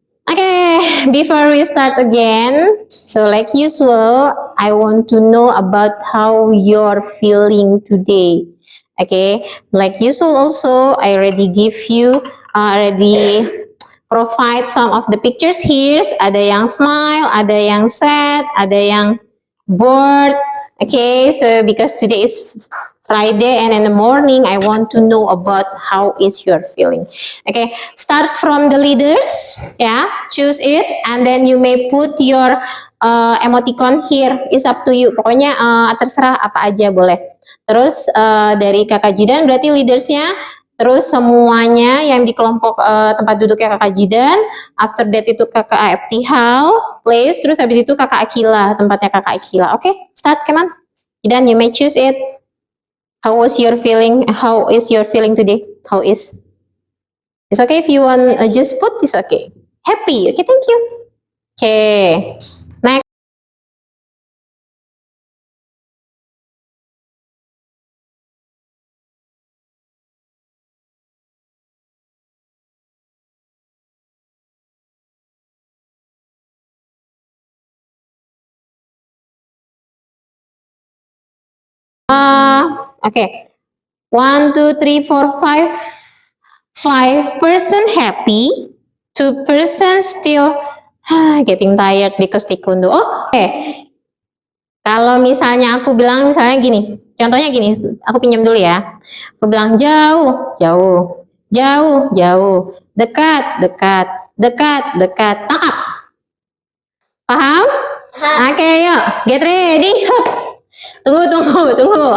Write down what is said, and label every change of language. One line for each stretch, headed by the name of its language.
English: Okay, before we start again, so like usual, I want to know about how you're feeling today. Okay, like usual also, I already give you, already provide some of the pictures here.
Indonesian: Ada yang smile, ada yang sad, ada yang bored.
English: Okay, so because today is Friday and in the morning, I want to know about how is your feeling. Okay, start from the leaders. Yeah, choose it and then you may put your emoticon here. It's up to you.
Indonesian: Pokoknya terserah apa aja boleh. Terus dari Kakak Jidan berarti leadersnya. Terus semuanya yang di kelompok tempat duduknya Kakak Jidan. After that itu Kakak Hal, place. Terus habis itu Kakak Akila, tempatnya Kakak Akila. Oke, start, come on. Jidan, you may choose it.
English: How was your feeling? How is your feeling today? How is? It's okay if you want just put. It's okay. Happy. Okay, thank you. Okay. Next. Okay. 1, 2, 3, 4, 5. 5% happy. 2% still getting tired because taekwondo. Oh, okay.
Indonesian: Kalau misalnya aku bilang misalnya gini, contohnya gini, aku pinjam dulu ya. Aku bilang jauh, jauh, jauh, jauh, dekat, dekat, dekat, dekat, tangkap. Paham? Oke, yuk,
English: get ready.
Indonesian: Hup. Tunggu, tunggu, tunggu.